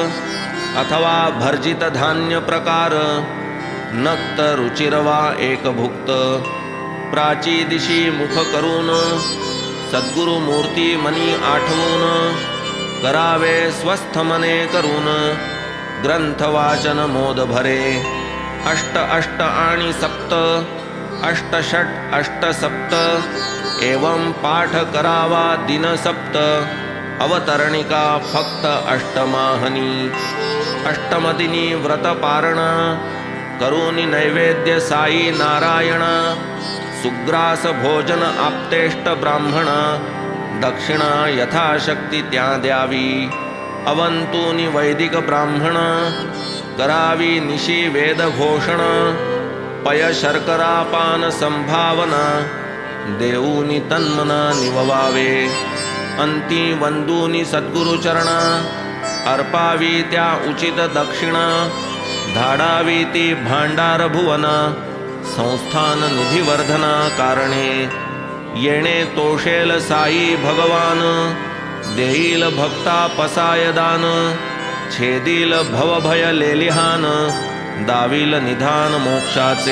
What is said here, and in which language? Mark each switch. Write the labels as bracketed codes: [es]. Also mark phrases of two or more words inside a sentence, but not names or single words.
[mr] अथवा भर्जित धान्य प्रकार, नक्त रुचिरवा एक भुक्त. प्राची दिशी मुख करून, सद्गुरु मूर्ती मनी आठवून. करावे स्वस्थ मने करून, ग्रंथ वाचन मोद भरे. अष्ट अष्ट आणि सप्त, अष्ट षट अष्ट सप्त. एवं पाठ करावा दिन सप्त. अवतरणिका फक्त अष्टमाहनी. अष्टमदिनी व्रत पारणा, करूनी नैवेद्य साई नारायण. सुग्रास भोजन आप्तेष्ट ब्राह्मण, दक्षिणा यथाशक्ती त्या द्यावी. अवंतूनी वैदिक ब्राह्मण, करावी निशी वेद घोषण. पय शर्करा पान संभावना, देऊनी तन्मना निववावे. अंती वंदूनी सद्गुरु चरणा, अर्पावी त्या उचित दक्षिणा. धाडावी ती भांडार भुवन, संस्थान निधिवर्धना कारणे. येणे तोषेल साई भगवान, देईल भक्ता पसाय दान. छेदील भवभय लेलिहान, दाविल निधान मोक्षाचे.